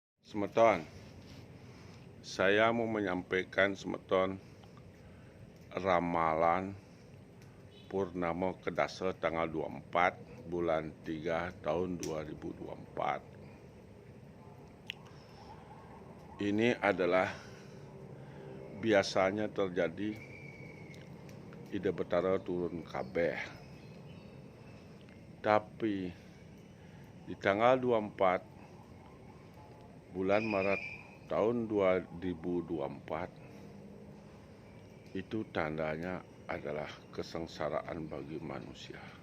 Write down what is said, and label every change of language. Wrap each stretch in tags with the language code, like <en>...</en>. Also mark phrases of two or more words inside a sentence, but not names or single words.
<id>Semeton, saya mau menyampaikan semeton ramalan Purnama Kedasa tanggal 24 bulan 3 tahun 2024. Ini adalah biasanya terjadi</id> <ban>Ida Betara turun kabeh.</ban> <id>Tapi di tanggal 24 bulan Maret tahun 2024 itu tandanya adalah kesengsaraan bagi manusia.</id>